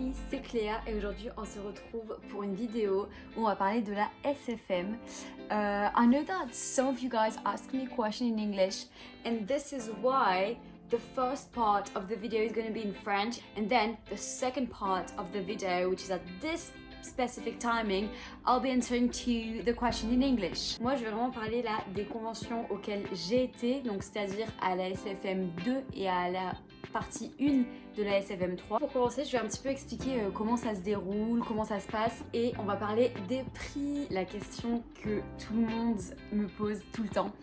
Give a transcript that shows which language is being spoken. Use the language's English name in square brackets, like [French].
[French] c'est Cléa et aujourd'hui on se retrouve pour une vidéo où on va parler de la SFM. [English] I know that some of you guys ask me questions in English and this is why the first part of the video is going to be in French and then the second part of the video, which is at this specific timing, I'll be answering to the question in English. [French] Moi je vais vraiment parler là des conventions auxquelles j'ai été, donc c'est-à-dire à la SFM 2 et à la partie 1 de la SFM 3. Pour commencer, je vais un petit peu expliquer comment ça se déroule, comment ça se passe et on va parler des prix, la question que tout le monde me pose tout le temps.